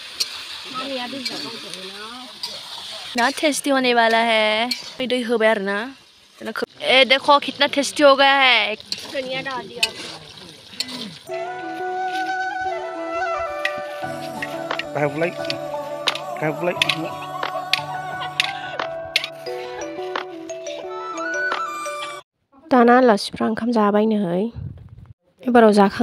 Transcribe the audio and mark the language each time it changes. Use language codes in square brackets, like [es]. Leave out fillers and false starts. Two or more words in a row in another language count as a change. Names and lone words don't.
[hi] ना टेस्टी होने वाला है [brx] दै होबाय आरोना [hi] देखो कितना टेस्टी हो गया है धनिया डाल दिया [brx] दाना आलासिफ्रा ओंखाम जाबाय नै एबाराव जाखां